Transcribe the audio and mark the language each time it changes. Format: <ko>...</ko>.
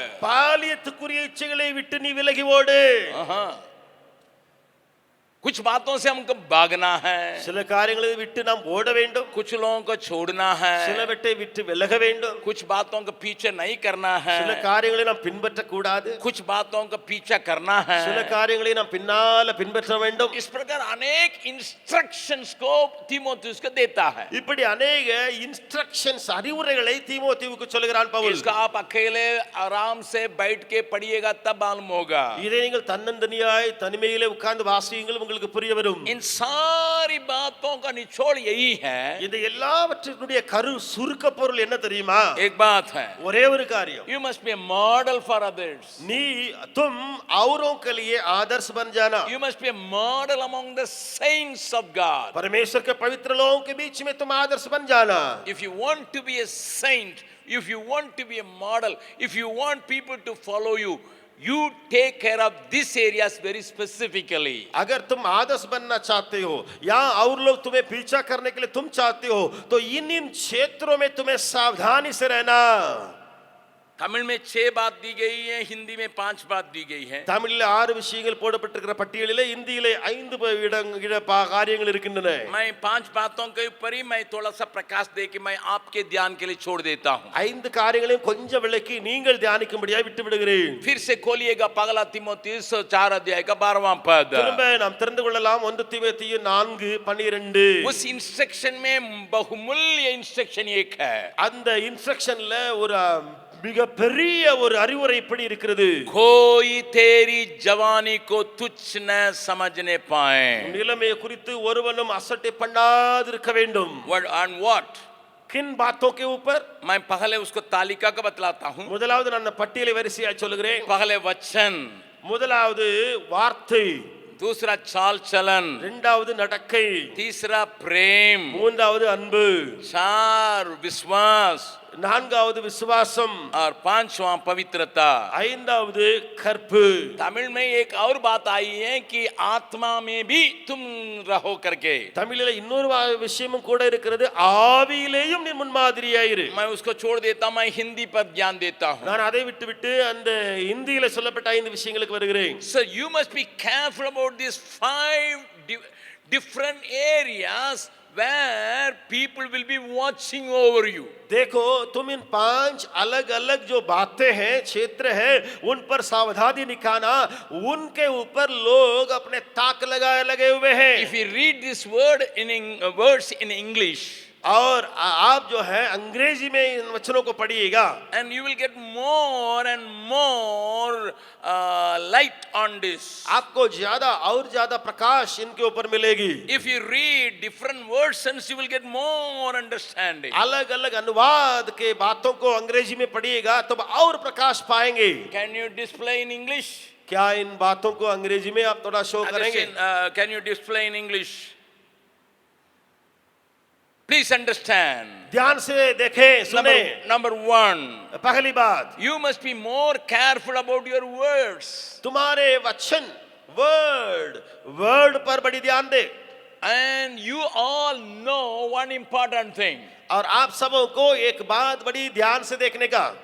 <ta>பாலியத்துக்குரிய இச்சைகளை விட்டு நீ விலகி ஓடு.</ta> <hi>कुछ बातों से हमको भागना है,</hi> <ta>சில காரியங்களை விட்டு நாம் ஓட வேண்டும்.</ta> <hi>कुछ लोगों को छोड़ना है,</hi> <ta>சிலவற்றை விட்டு விலக வேண்டும்.</ta> <hi>कुछ बातों को पीछे नहीं करना है,</hi> <ta>சில காரியங்களை நாம் பின்பற்ற கூடாது.</ta> <hi>कुछ बातों को पीछा करना है.</hi> <ta>சில காரியங்களை நாம் பின்னால பின்பற்ற வேண்டும்.</ta> <hi>इस प्रकार अनेक इंस्ट्रक्शंस को तीमुथियुस को देता है.</hi> <ta>இப்படி</ta> <hi>अनेक इंस्ट्रक्शंस</hi> <ta>அறிவுரைகளை தீமோத்தேயுவுக்கு சொல்கிறான் பவுல்.</ta> <hi>इसका आप अकेले आराम से बैठ के पढ़िएगा तब मालूम होगा.</hi> <ta>இதை நீங்கள் தன்னந்தனியாய் தனிமையிலே உட்கார்ந்து வாசியுங்கள், உங்களுக்கு புரிய வரும்.</ta> <hi>इन सारी बातों का निचोड़ यही है.</hi> <ta>இந்த எல்லாவற்றினுடைய கரு சுருக்க பொருள் என்ன தெரியுமா?</ta> <hi>एक बात है,</hi> <ta>ஒரே ஒரு காரியம்.</ta> <en>you must be a model for others.</en> <hi>तुम औरों के लिए आदर्श बन जाना.</hi> <en>You must be a model among the saints of God.</en> <hi>परमेश्वर के पवित्र लोगों के बीच में तुम आदर्श बन जाना.</hi> <en>If you want to be a saint, if you want to be a model, if you want people to follow you, you take care of these areas very specifically.</en> <hi>अगर तुम आदर्श बनना चाहते हो या और लोग तुम्हें पीछा करने के लिए तुम चाहते हो, तो इन क्षेत्रों में तुम्हें सावधानी से रहना. तमिल में 6 बात दी गई है, हिंदी में 5 बात दी गई है.</hi> <ta>தமிழில் 6 விஷயங்கள் போடப்பட்டிருக்கிற பட்டியலிலே இந்தியிலே 5 காரியங்கள் இருக்கின்றன.</ta> <hi>मैं 5 बातों के ऊपर ही मैं थोड़ा सा प्रकाश दे के मैं आपके ध्यान के लिए छोड़ देता हूं.</hi> <ta>5 காரியங்களையும் கொஞ்சம் விளக்கி நீங்கள் தியானிக்கும்படியாக விட்டு விடுகிறேன்.</ta> <hi>फिर से खोलिएगा पगला तीमुथियुस 4 अध्याय का 12वां पद.</hi> <ta>திரும்ப நாம் தெரிந்து கொள்ளலாம் 1 தீமோத்தேயு 4:12.</ta> <hi>उस इंस्ट्रक्शन में बहुमूल्य इंस्ट्रक्शन एक है.</hi> <ta>அந்த இன்ஸ்ட்ரக்ஷன்ல ஒரு மிக பெரிய ஒரு அறிவுரை இப்படி இருக்கிறது.</ta> <hi>कोई तेरी जवानी को तुच्छ न समझने पाए.</hi> <ta>நிலைமையை குறித்து ஒருவனும் அசட்டை பண்ணாதிருக்க வேண்டும்.</ta> <en>What and what?</en> <hi>किन बातों के ऊपर? मैं पहले उसको तालिका का बतलाता हूं.</hi> <ta>முதலாவது நான் பட்டியலை வரிசையா சொல்கிறேன்.</ta> <hi>पहले वचन,</hi> <ta>முதலாவது வார்த்தை,</ta> <hi>दूसरा चाल चलन,</hi> <ta>இரண்டாவது நடக்கை,</ta> <hi>तीसरा प्रेम,</hi> <ta>மூன்றாவது அன்பு,</ta> <hi>4 विश्वास,</hi> <ta>நான்காவது விசுவாசம்,</ta> <hi>और 5वां पवित्रता.</hi> <ta>ஐந்தாவது கற்பு.</ta> <hi>तमिल में एक और बात आई है कि आत्मा में भी तुम रहो करके.</hi> <ta>தமிழில இன்னொரு விஷயமும் கூட இருக்கிறது, ஆவியிலேயும் நீ முன்மாதிரியாயிரு.</ta> <hi>मैं उसको छोड़ देता हूं, मैं हिंदी पर ध्यान देता हूं.</hi> <ta>நான் அதை விட்டு அந்த இந்தியில சொல்லப்பட்ட 5 விஷயங்களுக்கு வருகிறேன்.</ta> <en>So you must be careful about these 5 different areas where people will be watching over you.</en> <hi>देखो, तुम इन 5 अलग-अलग जो बातें हैं, क्षेत्र हैं, उन पर सावधानी दिखाना. उनके ऊपर लोग अपने ताक लगे हुए हैं.</hi> <en>If you read this word words in English,</en> <hi>और आप जो है अंग्रेजी में इन वचनों को पढ़िएगा,</hi> <en>and you will get more and more light on this.</en> <hi>आपको ज्यादा और ज्यादा प्रकाश इनके ऊपर मिलेगी.</hi> <en>If you read different versions, you will get more understanding.</en> <hi>अलग अलग अनुवाद के बातों को अंग्रेजी में पढ़िएगा तो और प्रकाश पाएंगे.</hi> <en>Can you display in English?</en> <hi>क्या इन बातों को अंग्रेजी में आप थोड़ा शो करेंगे?</hi> <en>Can you display in English? Please understand.</en> <hi>ध्यान से देखें, सुने.</hi> <en>Number 1,</en> <hi>पहली बात,</hi> <en>you must be more careful about your words.</en> <hi>तुम्हारे वचन, वर्ड पर बड़ी ध्यान दे.</hi> <en>And you all know one important thing.</en> <hi>और आप सबों को एक बात बड़ी ध्यान से देखने का.</hi>